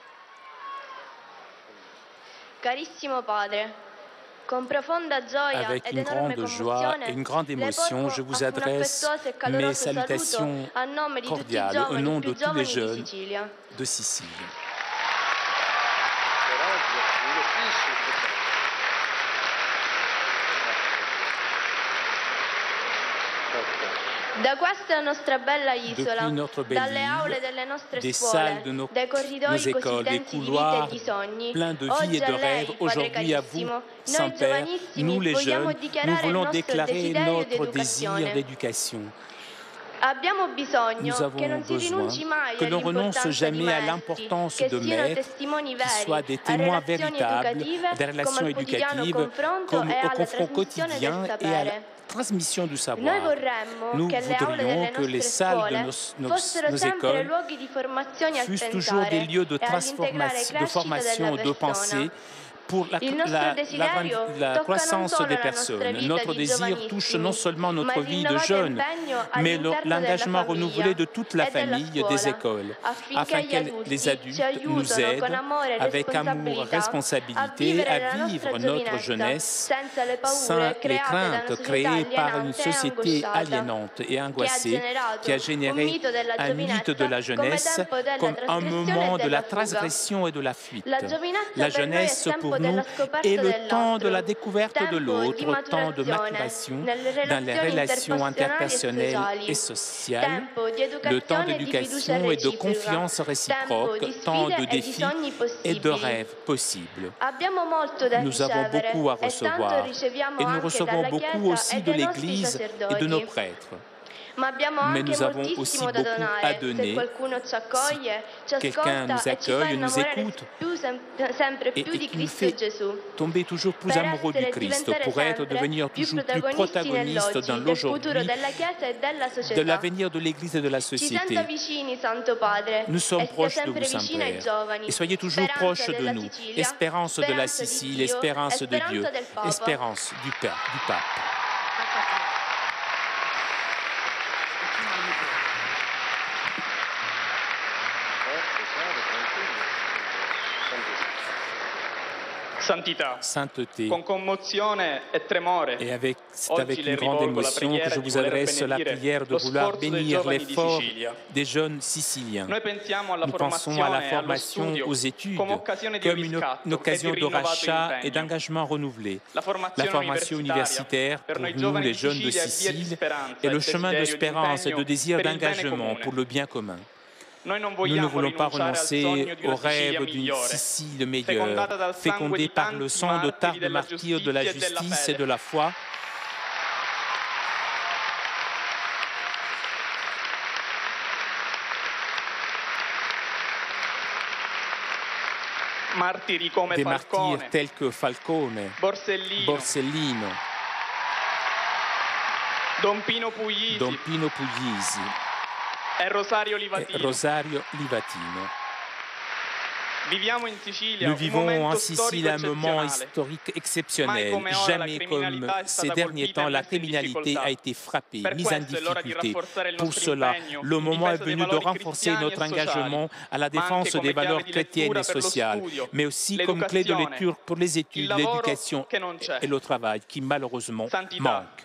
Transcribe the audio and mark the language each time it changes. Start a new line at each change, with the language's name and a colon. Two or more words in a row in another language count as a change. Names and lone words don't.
Italian: carissimo Padre, con profonda gioia
French: avec
Italian: ed
French: une
Italian: enorme
French: grande joie et une grande émotion, je vous adresse mes salutations cordiales au nom de tous les jeunes de Sicile.
Italian: Da questa nostra bella isola,
French: Depuis notre belle
Italian: dalle aule
French: île,
Italian: delle nostre
French: des
Italian: scuole,
French: salles de nos
Italian: dai corridoi
French: écoles,
Italian: così
French: des
Italian: densi di vita e
French: couloirs
Italian: di sogni,
French: pleins de vie
Italian: oggi
French: et
Italian: a
French: de
Italian: lei,
French: rêves,
Italian: Padre
French: aujourd'hui à vous,
Italian: carissimo, noi
French: Saint-Père,
Italian: giovanissimi
French: nous les
Italian: vogliamo
French: jeunes, nous
Italian: dichiarare il
French: voulons
Italian: nostro
French: déclarer
Italian: desiderio di
French: notre désir
Italian: educazione.
French: d'éducation.
Italian: Abbiamo bisogno
French: Nous
Italian: che non
French: avons
Italian: si
French: besoin
Italian: rinunci mai
French: que l'on renonce
Italian: all'importanza di
French: jamais à
Italian: maestri,
French: l'importance
Italian: che
French: de
Italian: siano
French: maîtres,
Italian: testimoni
French: qui
Italian: veri
French: soient des
Italian: a
French: témoins
Italian: relazioni
French: véritables
Italian: educative,
French: des
Italian: come
French: relations
Italian: al quotidiano
French: éducatives,
Italian: confronto
French: comme
Italian: e
French: au
Italian: alla
French: confront
Italian: trasmissione del
French: quotidien et à la
Italian: sapere.
French: transmission du
Italian: Noi
French: savoir.
Italian: vorremmo
French: Nous
Italian: che le aule
French: voudrions
Italian: delle
French: que les
Italian: nostre
French: salles de
Italian: scuole fossero
French: nos
Italian: sempre
French: écoles
Italian: luoghi di formazione al
French: fussent toujours des
Italian: pensare
French: lieux de
Italian: e all'integrale
French: de
Italian: crescita
French: formation,
Italian: della
French: de pensée,
Italian: persona.
French: pour
Italian: Il nostro desiderio
French: la
Italian: tocca non
French: croissance
Italian: solo
French: des
Italian: la nostra
French: personnes.
Italian: vita
French: Notre
Italian: di
French: désir touche non
Italian: giovanissimi,
French: seulement
Italian: ma
French: notre vie de
Italian: l'innovato
French: jeunes,
Italian: impegno
French: mais
Italian: all'interno della
French: l'engagement renouvelé
Italian: famiglia
French: de toute la
Italian: e della
French: famille des
Italian: scuola,
French: écoles,
Italian: affinché
French: afin
Italian: gli
French: que les
Italian: adulti ci
French: adultes nous
Italian: aiutano con
French: aident
Italian: amore e
French: avec amour,
Italian: responsabilità a
French: responsabilité
Italian: vivere
French: à
Italian: la
French: vivre
Italian: nostra
French: notre
Italian: giovinezza
French: jeunesse
Italian: senza le
French: sans
Italian: paure
French: les
Italian: create da una
French: craintes
Italian: società
French: créées par une
Italian: alienante e
French: société
Italian: angosciata,
French: aliénante et
Italian: che ha
French: angoissée qui a
Italian: generato un
French: généré
Italian: mito della
French: un mythe de la
Italian: giovinezza come
French: jeunesse
Italian: tempo della
French: comme un
Italian: trasgressione
French: moment
Italian: e
French: de la
Italian: della fuga.
French: transgression et de la fuite.
Italian: La giovinezza
French: La
Italian: per noi è
French: jeunesse
Italian: tempo
French: pour nous
Italian: della scoperta
French: est le temps de la
Italian: dell'altro,
French: découverte de
Italian: tempo di
French: l'autre, temps de
Italian: maturazione
French: maturation
Italian: nelle
French: dans les
Italian: relazioni
French: relations
Italian: interpersonali
French: interpersonnelles et
Italian: e sociali,
French: sociales,
Italian: tempo di
French: le temps
Italian: educazione e di fiducia
French: d'éducation et de
Italian: reciproca,
French: confiance
Italian: tempo
French: réciproque,
Italian: di
French: temps
Italian: sfide
French: de
Italian: e di
French: défis
Italian: sogni
French: et de
Italian: possibili.
French: rêves possibles.
Italian: Abbiamo molto da
French: Nous avons
Italian: ricevere
French: beaucoup à
Italian: e tanto
French: recevoir
Italian: riceviamo
French: et nous
Italian: anche
French: recevons
Italian: dalla
French: beaucoup
Italian: Chiesa
French: aussi
Italian: e
French: de
Italian: dai nostri
French: l'Église et de nos
Italian: sacerdoti.
French: prêtres.
Italian: Ma abbiamo
French: Mais
Italian: anche
French: nous avons aussi
Italian: moltissimo da
French: beaucoup à
Italian: donare. Se
French: donner.
Italian: qualcuno ci accoglie, ci
French: Quelqu'un nous
Italian: ascolta e ci fa
French: accueille, nous
Italian: innamorare
French: écoute
Italian: sempre
French: et
Italian: più di
French: qui nous
Italian: Cristo
French: fait
Italian: Gesù.
French: tomber toujours plus
Italian: Per
French: amoureux du
Italian: essere e
French: Christ,
Italian: diventare
French: pour être,
Italian: sempre
French: devenir
Italian: più
French: toujours plus
Italian: protagonisti
French: protagoniste dans
Italian: nell'oggi, del futuro
French: l'aujourd'hui,
Italian: della Chiesa e della
French: de
Italian: società.
French: l'avenir de l'Église et de la
Italian: Ci
French: société.
Italian: senta vicini, Santo Padre,
French: Nous sommes
Italian: e stia
French: proches de
Italian: sempre
French: vous,
Italian: vicino ai
French: Saint-Père.
Italian: giovani.
French: Et soyez toujours
Italian: Speranza
French: proches de
Italian: della
French: nous.
Italian: Sicilia,
French: Espérance de la
Italian: speranza di
French: Sicile,
Italian: Dio,
French: espérance
Italian: e
French: de Dieu,
Italian: speranza del Papa.
French: espérance du pape.
Italian: Santità,
French: Sainteté.
Italian: con commozione e tremore,
French: Et c'est avec
Italian: oggi le
French: une grande
Italian: rivolgo la
French: émotion que
Italian: preghiera
French: je
Italian: di
French: vous
Italian: voler
French: adresse la
Italian: benedire
French: prière de
Italian: lo
French: vouloir
Italian: sforzo dei
French: bénir
Italian: giovani di
French: l'effort
Italian: Sicilia.
French: des jeunes siciliens.
Italian: Noi pensiamo alla
French: Nous pensons à la
Italian: formazione e allo
French: formation,
Italian: studio
French: aux études,
Italian: come occasione di
French: comme une
Italian: riscatto e
French: occasion
Italian: di
French: de
Italian: rinnovato
French: rachat et
Italian: impegno.
French: d'engagement renouvelé.
Italian: La
French: La
Italian: formazione
French: formation universitaire
Italian: per
French: pour
Italian: noi
French: nous,
Italian: giovani
French: les
Italian: di
French: jeunes de
Italian: Sicilia è via di
French: Sicile,
Italian: speranza
French: est
Italian: e
French: le chemin
Italian: desiderio di
French: d'espérance et de
Italian: impegno
French: désir
Italian: per il bene
French: d'engagement
Italian: comune.
French: pour le bien commun.
Italian: Noi non
French: Nous ne
Italian: vogliamo
French: voulons pas
Italian: rinunciare al
French: renoncer
Italian: sogno di
French: au
Italian: una Sicilia
French: rêve d'une
Italian: migliore,
French: Sicile meilleure,
Italian: fecondata dal sangue
French: fécondée
Italian: di
French: par le
Italian: tanti
French: sang de
Italian: martiri
French: tant de
Italian: della
French: martyrs de la
Italian: giustizia e della
French: justice et
Italian: fede.
French: de la foi.
Italian: Martiri come
French: Des
Italian: Falcone,
French: martyrs tels que Falcone,
Italian: Borsellino,
French: Borsellino,
Italian: Don Pino Puglisi
French: Don Pino Puglisi
Italian: e Rosario e Livatino.
French: Rosario Livatino. Nous vivons en Sicile un moment historique exceptionnel. Jamais comme ces derniers temps, la criminalité a été frappée, mise en difficulté. Pour cela, le moment est venu de renforcer notre engagement à la défense des valeurs chrétiennes et sociales, mais aussi comme clé de lecture pour les études, l'éducation et le travail qui malheureusement manquent.